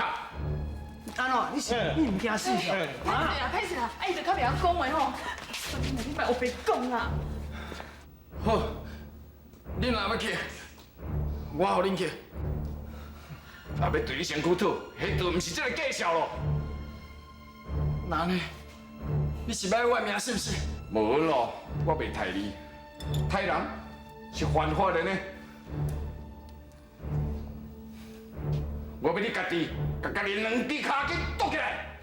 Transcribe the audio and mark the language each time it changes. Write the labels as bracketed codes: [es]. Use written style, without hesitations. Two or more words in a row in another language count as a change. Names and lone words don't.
[nan] 安怎？你唔惊死哦？歹势啦，歹势啦，伊就较袂晓讲话吼，你莫黑白讲啊。好，恁若要去，我互恁去。若要对你身躯讨，迄就毋是这个计数咯。那呢？你是要我的命是不是？无咯，我袂杀你，杀人是犯法的呢。我要你家己，甲家己两只骹给剁起来。